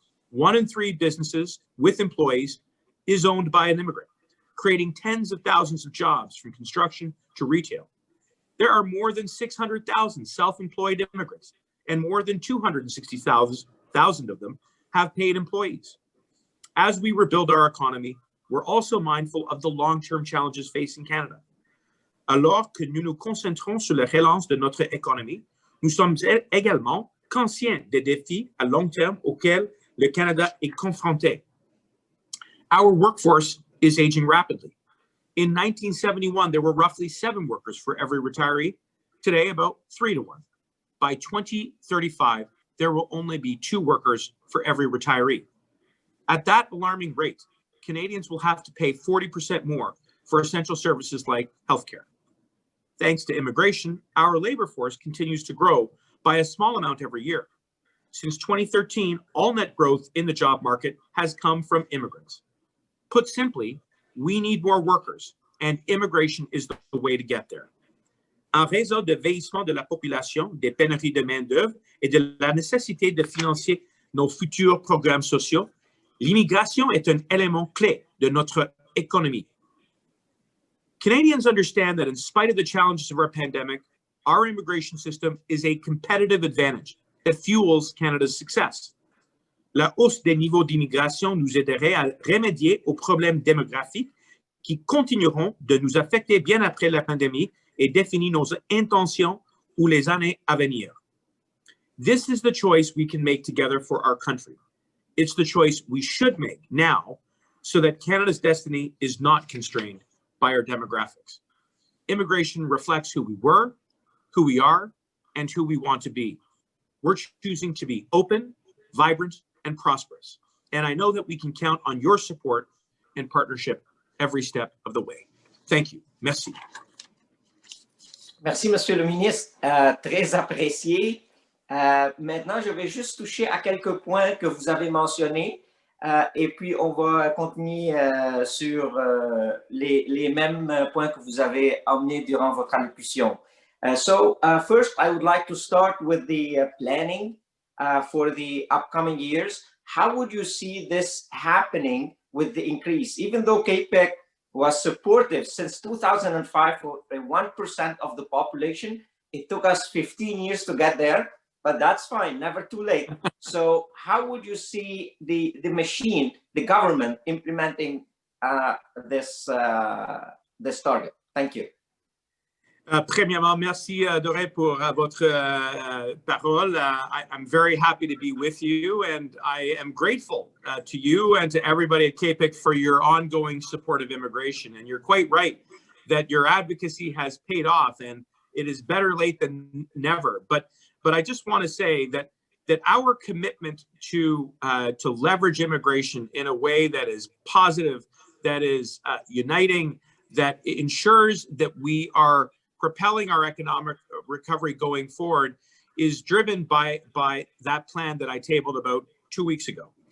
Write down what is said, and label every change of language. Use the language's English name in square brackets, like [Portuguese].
[English] 1 in 3 businesses with employees is owned by an immigrant, creating tens of thousands of jobs from construction to retail. There are more than 600,000 self-employed immigrants, and more than 260,000 of them have paid employees. As we rebuild our economy, we're also mindful of the long-term challenges facing Canada. [French] Alors que nous nous concentrons sur la relance de notre économie, nous sommes également conscients des défis à long terme auxquels le Canada est confronté. [English] Our workforce is aging rapidly. In 1971, there were roughly 7 workers for every retiree. Today, about 3 to 1. By 2035, there will only be 2 workers for every retiree. At that alarming rate, Canadians will have to pay 40% more for essential services like healthcare. Thanks to immigration, our labor force continues to grow by a small amount every year. Since 2013, all net growth in the job market has come from immigrants. Put simply, we need more workers, and immigration is the way to get there. [French] En raison du vieillissement de la population, des pénuries de main-d'œuvre et de la nécessité de financer nos futurs programmes sociaux, l'immigration est un élément clé de notre économie. [English] Canadians understand that in spite of the challenges of our pandemic, our immigration system is a competitive advantage that fuels Canada's success. [French] La hausse des niveaux d'immigration nous aiderait à remédier aux problèmes démographiques qui continueront de nous affecter bien après la pandémie et définir nos intentions pour les années à venir. [English] This is the choice we can make together for our country. It's the choice we should make now so that Canada's destiny is not constrained by our demographics. Immigration reflects who we were, who we are, and who we want to be. We're choosing to be open, vibrant, and prosperous. And I know that we can count on your support and partnership every step of the way. Thank you. [French] Merci. Merci, Monsieur le ministre. Très apprécié. Maintenant, je vais juste toucher à quelques points que vous avez mentionnés et puis on va continuer sur les mêmes points que vous avez amenés durant votre allocution. [English] So first, I would like to start with the planning for the upcoming years. How would you see this happening with the increase? Even though CAPEC was supportive since 2005 for 1% of the population, it took us 15 years to get there. but that's fine, never too late. So how would you see the machine, the government implementing this target? Thank you. [French] Premièrement, merci Doré pour votre parole. [English] I'm very happy to be with you, and I am grateful to you and to everybody at CAPIC for your ongoing support of immigration. And you're quite right that your advocacy has paid off, and it is better late than never. But I just want to say that our commitment to leverage immigration in a way that is positive, that is uniting, that ensures that we are propelling our economic recovery going forward is driven by that plan that I tabled about 2 weeks ago.